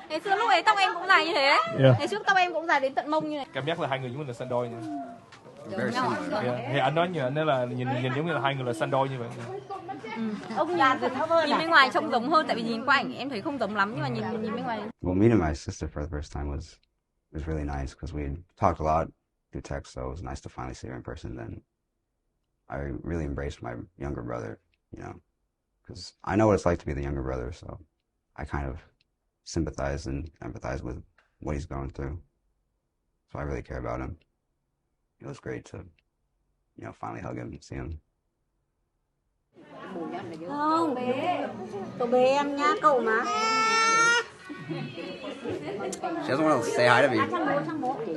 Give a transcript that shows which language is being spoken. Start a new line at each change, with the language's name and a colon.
Vietnamese: Ngày xưa lúc ấy tóc em cũng dài như thế.
English: Yeah.
Vietnamese: Ngày trước tóc em cũng dài đến tận mông như này. Cảm giác là hai người giống như là sinh đôi nha.
English: Very similar. Yeah.
Vietnamese: Thì anh nói như anh nói là nhìn giống như là hai người là sinh đôi như vậy. Ông nhìn bên ngoài trông giống hơn, tại vì nhìn qua ảnh em thấy không giống lắm, nhưng mà nhìn bên ngoài.
English: Well, meeting my sister for the first time was really nice because we talked a lot through text, so it was nice to finally see her in person. Then I really embraced my younger brother, because I know what it's like to be the younger brother, so I kind of sympathize and empathize with what he's going through. So I really care about him. It was great to, finally hug him and see him.
Vietnamese: Không, cậu bế em nhá, cậu mà.
English: She doesn't want to say hi to me.
Vietnamese: Sang bố.